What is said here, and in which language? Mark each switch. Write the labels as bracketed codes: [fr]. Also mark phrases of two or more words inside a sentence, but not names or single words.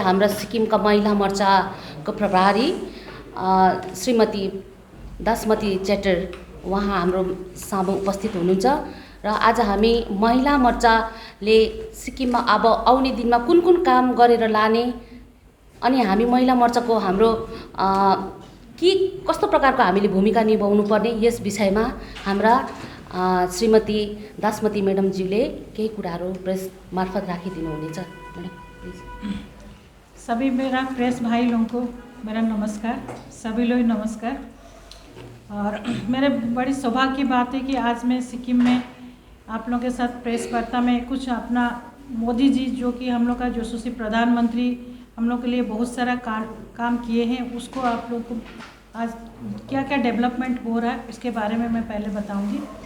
[ne] हाम्रा सिक्किमका महिला मोर्चाको प्रभारी श्रीमती दासमती चेटर उहाँ हाम्रो सामु उपस्थित हुनुहुन्छ र आज हामी महिला मोर्चाले सिक्किममा अब आउने दिनमा कुन कुन काम गरेर लाने अनि हामी महिला मोर्चाको हाम्रो के कस्तो प्रकारको हामीले भूमिका निभाउनु पर्ने यस विषयमा हाम्रा श्रीमती दासमती मैडमज्यूले केही कुराहरू प्रेस मार्फत राखिदिनु हुनेछ। [en] Madam please. [hi] सभी मेरा प्रेस भाई लोगों को मेरा नमस्कार, सभी लोग नमस्कार। और मेरे बड़ी सौभाग्य की बात है कि आज मैं सिक्किम में आप लोगों के साथ प्रेस वार्ता में कुछ अपना मोदी जी जो कि हम लोग का यशस्वी प्रधानमंत्री हम लोग के लिए बहुत सारा काम किए हैं, उसको आप लोग को आज क्या क्या डेवलपमेंट हो रहा है इसके बारे में मैं पहले बताऊंगी।